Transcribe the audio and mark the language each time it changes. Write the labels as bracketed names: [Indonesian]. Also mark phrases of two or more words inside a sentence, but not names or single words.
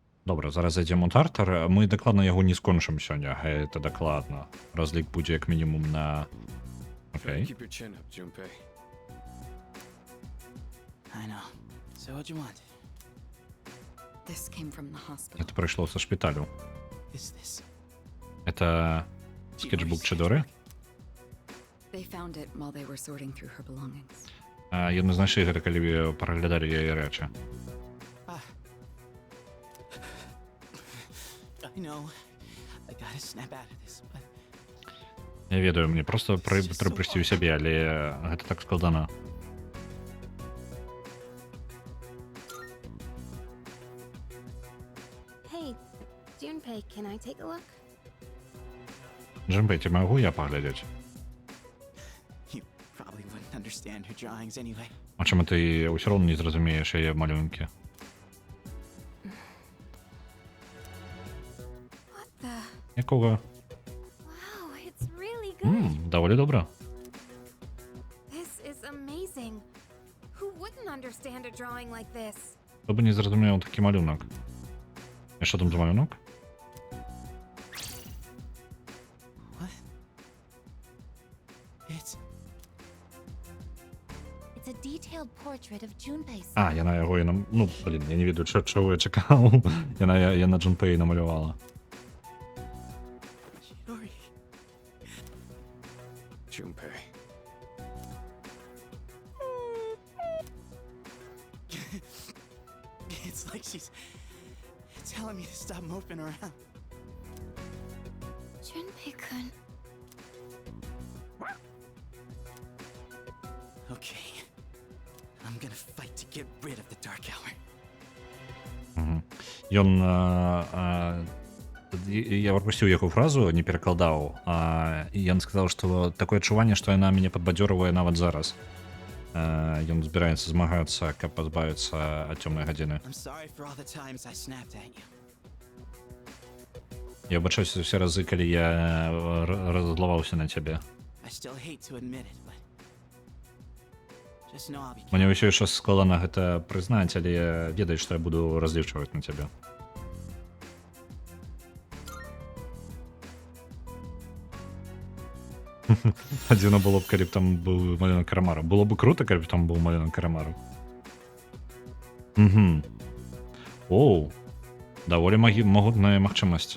[Belarusian] Добра, зараз зайдзем у тартар. Мы дакладна яго не скончым сёння, гэта дакладна. Разлік будзе як мінімум на... Окей. [English] Keep your chin up, Junpei. I know. So what'd you want? This came from the hospital. [Belarusian] Это прыйшло са шпіталю. [English] Is this? [Belarusian] Это скетчбук Чидоры. [English] They found it while they were sorting through her belongings. [Belarusian] Яны знайшлі гэта, калі праглядалі яе рэчы. [English] I know. I gotta snap out of this, but [Belarusian] Я ведаю, мне проста трэба прыйсці ў сябе, але гэта так складана. [English] Hey, Junpei, can I take a look? [Belarusian] Джимбей, ці магу я паглядзець? [English] you probably wouldn't understand her drawings anyway. [Belarusian] А чаму ты ўсё роўно не зразумееш яе малюнкі? [English] What the? [Belarusian] Якога? [English] Wow, it's really good. [Belarusian] Даволі добра. [English] This is amazing. Who wouldn't understand a drawing like this? [Belarusian] Хто бы не зразумеў такі малюнок? І што там за малюнок? [English] What? It's It's a detailed portrait of Junpei's. [Belarusian] А, яна яго і нам... Ну, блін, я не ведаю, [Ukrainian] чого я чекав. [Belarusian] Яна Джунпей намалювала. [English] Chidori. Junpei. It's like she's telling me to stop moping around. Junpei-kun. Okay. I'm gonna fight to get rid of the Dark Hour. [Belarusian] Ён... Я пропустил яго фразу, не перакладаў. Ён сказаў, што такое адчуванне, што яна мяне падбадзёрвае нават зараз. Ён збіраецца змагацца, каб пазбавіцца ад цёмнай гадзіны. [English] I'm sorry for all the times I snapped at you. [Belarusian] Я выбачаюся ўсе разы, калі я раззлаваўся на цябе. [English] I still hate to admit it, but just know I'll be [Belarusian] Мне ўсё яшчэ складана гэта прызнаць, але ведай, што я буду разлічваць на цябе. Адзіна было б, калі б там быў малюнок Карамару. Было б круто, калі б там быў малюнок Карамару. Оу, даволі магутная магчымасць.